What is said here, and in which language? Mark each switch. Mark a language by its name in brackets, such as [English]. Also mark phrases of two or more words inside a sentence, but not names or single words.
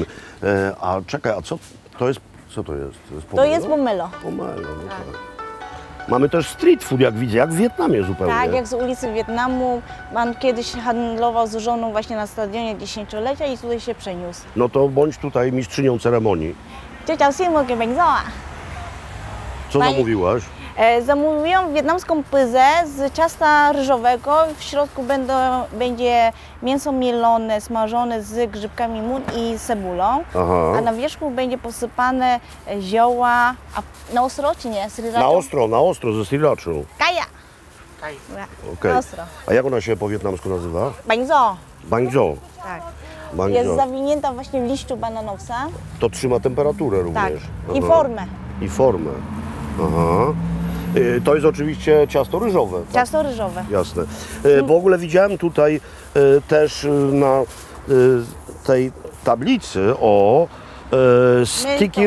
[Polish] A czekaj, a co to jest? Co to jest? To jest pomelo. Pomelo, no tak. Mamy też street food, jak widzę, jak w Wietnamie zupełnie. Tak, jak z ulicy Wietnamu. Pan kiedyś handlował z żoną właśnie na stadionie dziesięciolecia i tutaj się przeniósł. No to bądź tutaj mistrzynią ceremonii. [Vietnamese] Chào xin một cái bánh giò ạ. [Polish] Co Pani- zamówiłaś? Zamówiłam wietnamską pyzę z ciasta ryżowego. W środku będzie mięso mielone, smażone z grzybkami mun i cebulą. Aha. A na wierzchu będzie posypane zioła, a na ostro czy nie? Na ostro, ze sriracha. Kaja. Okej. Na ostro. A jak ona się po wietnamsku nazywa? Bánh giò. Bang jo. Tak. Bang Jest jo. zawinięta właśnie w liściu bananowca. To trzyma temperaturę Tak. również. I Aha. formę. I formę. Aha. To jest oczywiście ciasto ryżowe. Tak? Ciasto ryżowe. Jasne. W ogóle widziałem tutaj też na tej tablicy sticky